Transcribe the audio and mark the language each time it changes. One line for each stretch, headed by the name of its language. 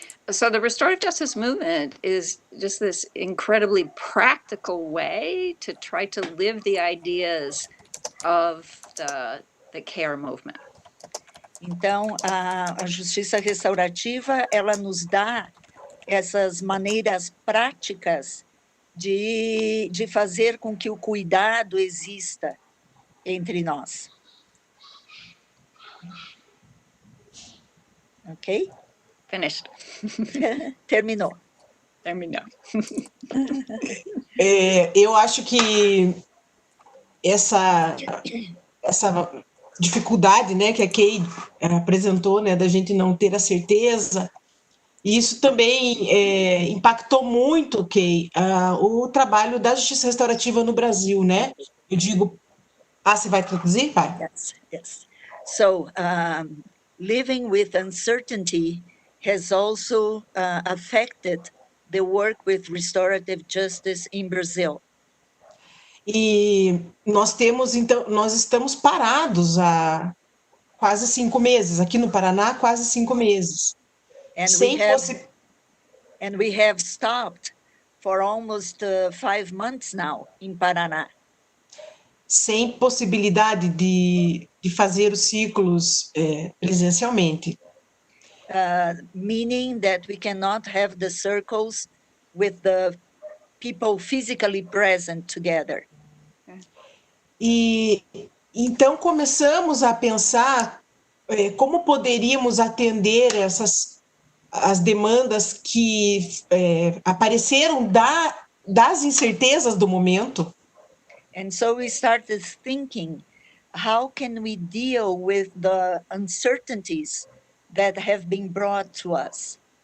English: So the restorative justice movement is just this incredibly practical way to try to live the ideas of the care movement.
Portuguese: Então, a justiça restaurativa, ela nos dá essas maneiras práticas de fazer com que o cuidado exista entre nós.
English: Ok? Finished.
Portuguese: Terminou. Terminou. Eu acho que essa dificuldade, né, que a Kay apresentou, né, da gente não ter a certeza, isso também impactou muito, Kay, o trabalho da justiça restaurativa no Brasil, né? Eu digo, você vai traduzir? Vai.
English: Yes. So, living with uncertainty has also affected the work with restorative justice in Brazil.
Portuguese: E nós estamos parados há quase 5 meses, aqui no Paraná, quase 5 meses.
English: And we have stopped for almost 5 months now in Paraná.
Portuguese: Sem possibilidade de fazer os ciclos presencialmente.
English: Meaning that we cannot have the circles with the people physically present together.
Portuguese: E então começamos a pensar como poderíamos atender as demandas que apareceram das incertezas do momento.
English: And so we started thinking, how can we deal with the uncertainties that have been brought to us?